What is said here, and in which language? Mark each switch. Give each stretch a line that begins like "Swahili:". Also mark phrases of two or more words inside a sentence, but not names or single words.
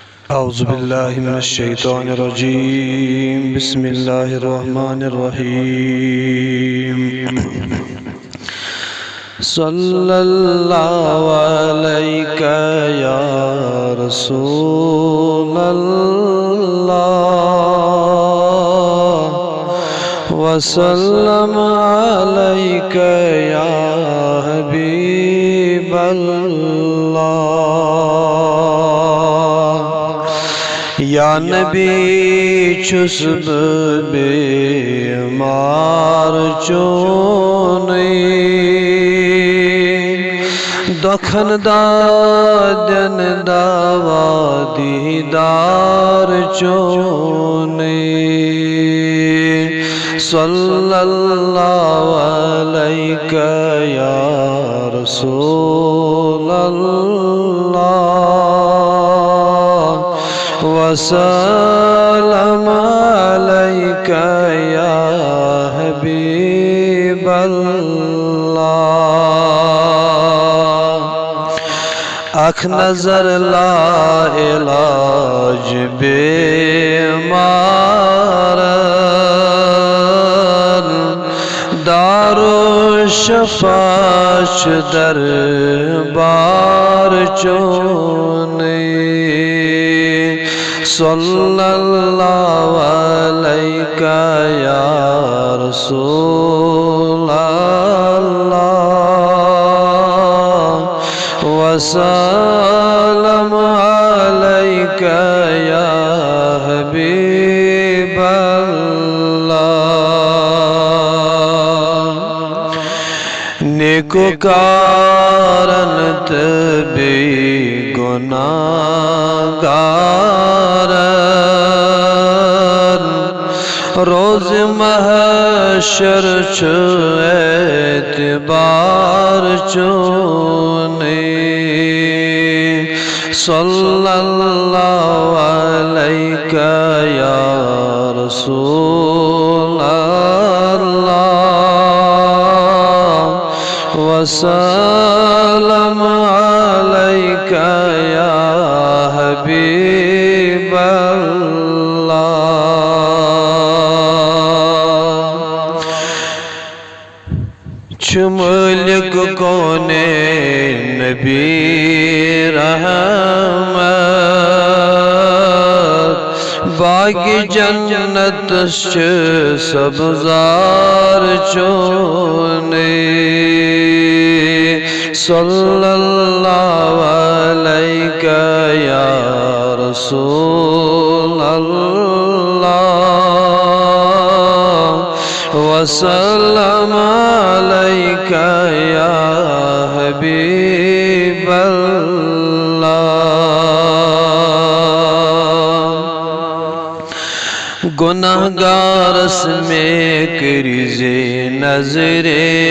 Arabic: أعوذ بالله من الشيطان الرجيم بسم الله الرحمن الرحيم صلى الله عليك يا رسول الله وسلم عليك يا حبيب الله
Kashmiri: या नबी छुस्ब बेमार चोने दखन दादन दावा दीदार चोने
Arabic: صلى الله عليك يا رسول الله وسلم عليك يا حبيب الله
Kashmiri: अख नजर ला इलाज बेमार दारो शफाच दरबार चोने
Arabic: صلى الله عليك يا رسول الله وسلم عليك يا حبيب الله
Kashmiri: नेकोकारन तबे गुनाहगार रोज महशर च एतबार चोने
Arabic: صلى الله عليك يا رسول الله وسلم عليك يا حبيب
Kashmiri: मुल्क कोने नबी रहमत बाग जन्नत सब्ज़ार चोने
Arabic: صلى الله عليك يا رسول الله وسلم عليك يا حبيب الله
Kashmiri: गुनाहगारस में करिज़े नज़रे